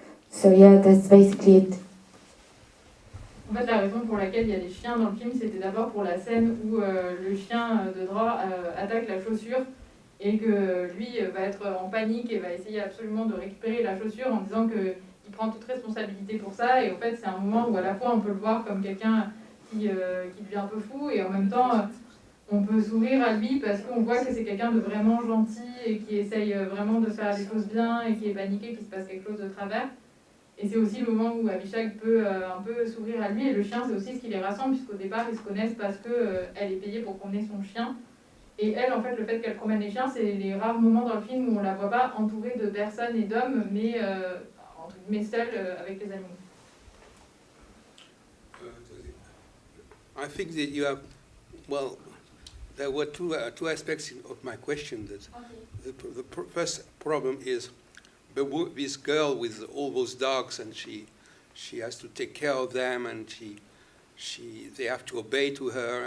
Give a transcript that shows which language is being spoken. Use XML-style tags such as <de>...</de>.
<en>So yeah, that's basically it.</en> <fr>En fait, la raison pour laquelle il y a des chiens dans le film, c'était d'abord pour la scène où le chien de Dra attaque la chaussure et que lui va être en panique et va essayer absolument de récupérer la chaussure en disant qu'il prend toute responsabilité pour ça. Et en fait, c'est un moment où à la fois on peut le voir comme quelqu'un qui devient un peu fou, et en même temps on peut sourire à lui parce qu'on voit que c'est quelqu'un de vraiment gentil et qui essaye vraiment de faire les choses bien et qui est paniqué qu'il se passe quelque chose de travers. Et c'est aussi le moment où Avishag peut un peu sourire à lui, et le chien, c'est aussi ce qui les rassemble, puisqu'au départ ils se connaissent parce qu'elle est payée pour promener son chien. Et elle, en fait, le fait qu'elle promène les chiens, c'est les rares moments dans le film où on la voit pas entourée de personnes et d'hommes, mais entre guillemets seule avec les animaux.</fr> <en>I think that you have, well, there were two aspects of my question. That the first problem is this girl with all those dogs, and she has to take care of them, and they have to obey to her.</en>